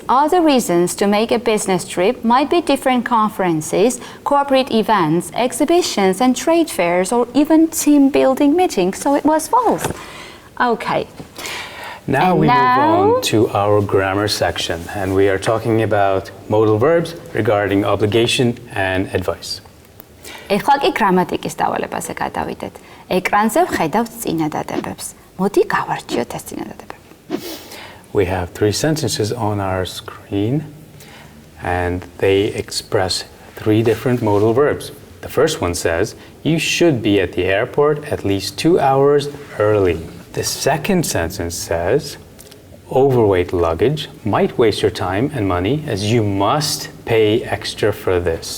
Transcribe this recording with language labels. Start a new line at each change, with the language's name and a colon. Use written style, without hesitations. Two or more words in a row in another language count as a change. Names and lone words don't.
English: Other reasons to make a business trip might be different conferences, corporate events, exhibitions and trade fairs, or even team building meetings. So it was false. Okay. Now we move on to our grammar section, and we are talking about modal verbs regarding obligation and advice.
Georgian: ეხლა კი გრამატიკის დავალებაზე გადავიდეთ. ეკრანზე ვხედავთ წინადადებებს. მოდი გავარჩიოთ ეს წინადადებები.
English: We have 3 sentences on our screen, and they express 3 different modal verbs. The first one says, you should be at the airport at least 2 hours early. The second sentence says, overweight luggage might waste your time and money as you must pay extra for this.